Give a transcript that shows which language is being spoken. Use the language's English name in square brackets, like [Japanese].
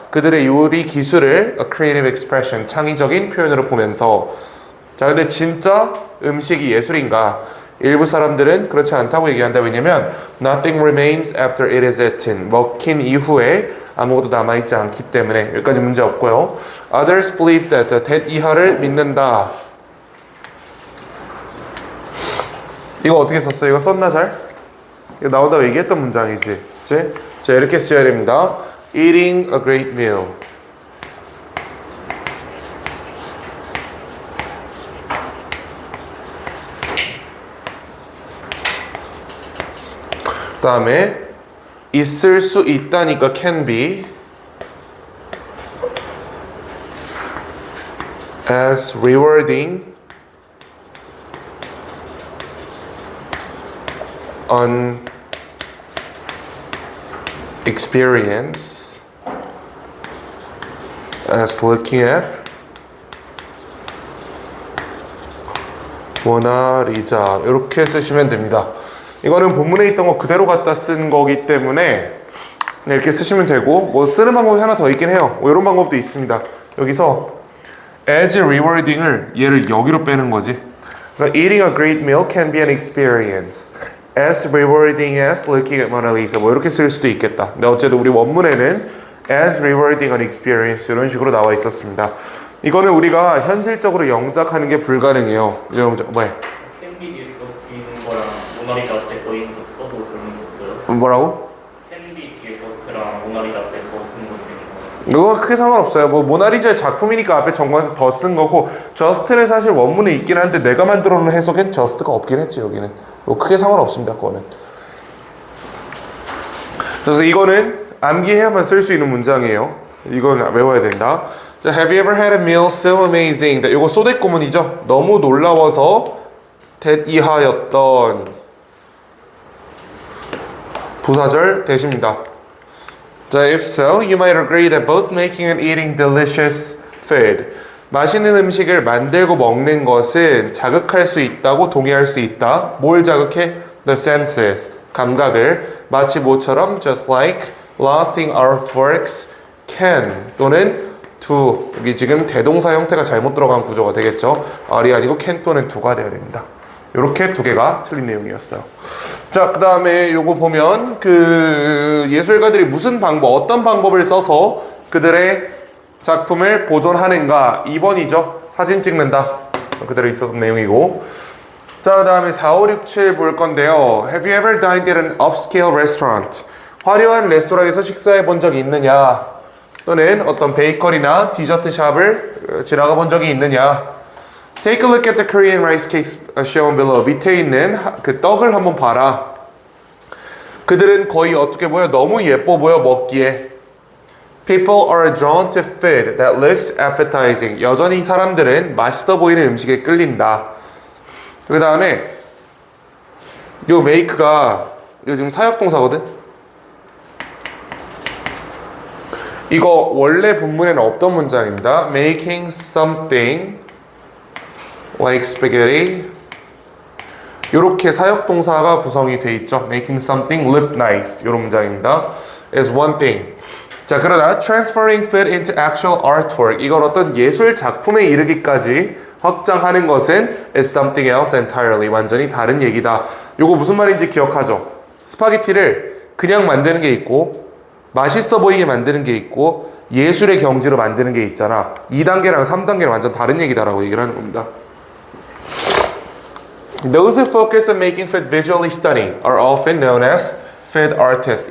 [Korean] 그들의 요리 기술을 [English] a creative expression, [Korean] 창의적인 표현으로 보면서. 자, 근데 진짜 음식이 예술인가? 일부 사람들은 그렇지 않다고 얘기한다. 왜냐면 [English] nothing remains after it is eaten, [Korean] 먹힌 이후에 아무것도 남아있지 않기 때문에. 여기까지 문제 없고요. [English] Others believe that that [Korean] 이하를 믿는다. 이거 어떻게 썼어요? 이거 썼나 잘? 이거 나오다가 얘기했던 문장이지. 그치? 자, 이렇게 써야 됩니다. [English] Eating a great meal. [Korean] 그 다음에 있을 수 있다니까 [English] can be as rewarding an experience as looking at 모나리자. [Korean] 이렇게 쓰시면 됩니다. 이거는 본문에 있던 거 그대로 갖다 쓴 거기 때문에 이렇게 쓰시면 되고, 뭐 쓰는 방법이 하나 더 있긴 해요. 이런 방법도 있습니다. 여기서 [English] as rewarding [Korean] 을 얘를 여기로 빼는 거지. 그래서 [English] eating a great meal can be an experience as rewarding as looking at Mona Lisa. [Korean] 뭐 이렇게 쓸 수도 있겠다. 근데 어쨌든 우리 원문에는 [English] as rewarding an experience [Korean] 이런 식으로 나와 있었습니다. 이거는 우리가 현실적으로 영작하는 게 불가능해요. 영작 뭐해? 캔디 뒤에 있는 거랑 모나리자 앞에 거 있는 것도 그런 거 없어요? 뭐라고? 캔디 뒤에 거랑 모나리자 앞에 거 쓰는 거 되게 그거 크게 상관없어요. 뭐 모나리자의 작품이니까 앞에 정관에서 더 쓴 거고, 저스트는 사실 원문에 있긴 한데 내가 만들어 놓은 해석엔 저스트가 없긴 했지. 여기는 뭐 크게 상관없습니다. 그거는. 그래서 이거는 암기해야만 쓸 수 있는 문장이에요. 이건 외워야 된다. [English] 자, Have you ever had a meal so amazing that, [Korean] 이거 소댓구문이죠. 너무 놀라워서 that 이하였던. 부사절 대십니다. [English] 자, if so, you might agree that both making and eating delicious food, [Korean] 맛있는 음식을 만들고 먹는 것은 자극할 수 있다고 동의할 수 있다. 뭘 자극해? [English] The senses, [Korean] 감각을. 마치 뭐처럼 [English] just like lasting artworks can 또는 do. [Korean] 여기 지금 대동사 형태가 잘못 들어간 구조가 되겠죠. are이 아니고 can 또는 do가 되어야 됩니다. 이렇게 두 개가 틀린 내용이었어요. 자, 그 다음에 요거 보면 그 예술가들이 무슨 방법, 어떤 방법을 써서 그들의 작품을 보존하는가. 2번이죠. 사진 찍는다. 그대로 있었던 내용이고. 자, 그 다음에 4, 5, 6, 7 볼 건데요. [English] Have you ever dined at an upscale restaurant? [Korean] 화려한 레스토랑에서 식사해 본 적이 있느냐? 또는 어떤 베이커리나 디저트 샵을 지나가 본 적이 있느냐? [English] Take a look at the Korean rice cakes shown below. [Korean] 밑에 있는 그 떡을 한번 봐라. 그들은 거의 어떻게 보여? 너무 예뻐 보여 먹기에. [English] People are drawn to food that looks appetizing. [Korean] 여전히 사람들은 맛있어 보이는 음식에 끌린다. 그 다음에 요 make가 이거 지금 사역동사거든. 이거 원래 본문에는 없던 문장입니다. [English] Making something like spaghetti. [Korean] 이렇게 사역동사가 구성이 돼 있죠. [English] Making something look nice. [Korean] 이런 문장입니다. [English] is one thing. [Korean] 자, 그러나 [English] transferring food into actual artwork. [Korean] 이걸 어떤 예술 작품에 이르기까지 확장하는 것은 [English] is something else entirely. [Korean] 완전히 다른 얘기다. 요거 무슨 말인지 기억하죠? 스파게티를 그냥 만드는 게 있고 맛있어 보이게 만드는 게 있고 예술의 경지로 만드는 게 있잖아. 2단계랑 3단계는 완전 다른 얘기다라고 얘기를 하는 겁니다. [English] Those who focus on making food visually stunning are often known as food artists.